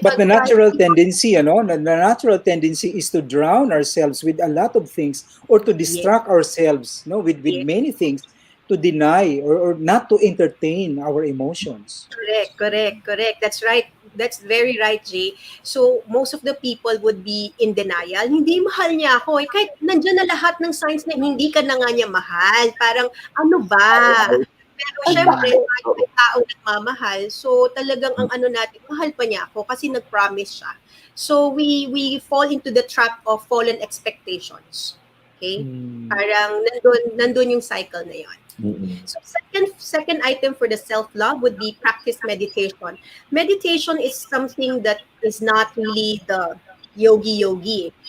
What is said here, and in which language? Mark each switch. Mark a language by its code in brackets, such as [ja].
[en] but the natural tendency, the natural tendency is to drown ourselves with a lot of things or to distract ourselves, with many things, to deny or not to entertain our emotions. Correct. That's right. That's very right, Jay. So, most of the people would be in denial. [tl] Hindi mahal niya ako. Eh, kahit nandyan na lahat ng signs na hindi ka na nga niya mahal. Parang, ano ba? Pero syempre, may tao nagmamahal. So, talagang ang ano natin, mahal pa niya ako kasi nag-promise siya. [en] So, we fall into the trap of fallen expectations. Okay? [tl] Parang nandun yung cycle na yon. [en] So second item for the self-love would be practice meditation. Meditation is something that is not really the yogi.